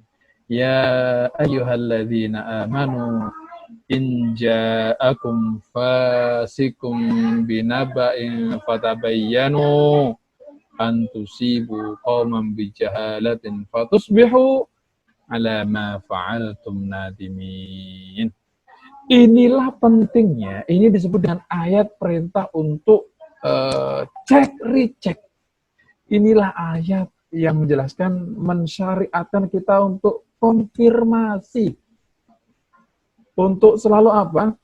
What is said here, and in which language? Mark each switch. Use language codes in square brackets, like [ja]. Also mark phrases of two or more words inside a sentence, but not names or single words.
[ar] يا أيها الذين آمنوا إن جاءكم فاسق بنبإ فتبينوا أن تصيبوا قوما بجهالة فتصبحوا على ما فعلتم نادمين. [id] Inilah pentingnya, ini disebut dengan ayat perintah untuk cek recheck. Inilah ayat yang menjelaskan, mensyariatkan kita untuk konfirmasi, untuk selalu apa?